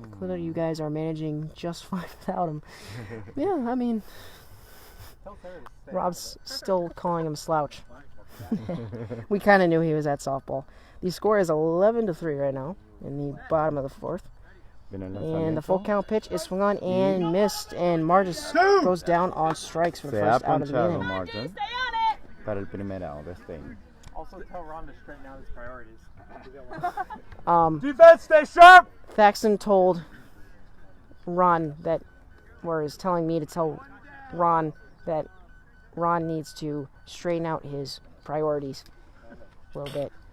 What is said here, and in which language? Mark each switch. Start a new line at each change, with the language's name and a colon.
English: Clearly you guys are managing just fine without him. Yeah, I mean, Rob's still calling him slouch. We kind of knew he was at softball. The score is 11-3 right now in the bottom of the fourth. And the full count pitch is swung on and missed, and Margis goes down on strikes for the first out of the inning.
Spanish: Margin para el primer out de este inning.
English: Also tell Ron to straighten out his priorities. Defense, stay sharp! Thaxton told Ron that, or is telling me to tell Ron that Ron needs to straighten out his priorities a little bit.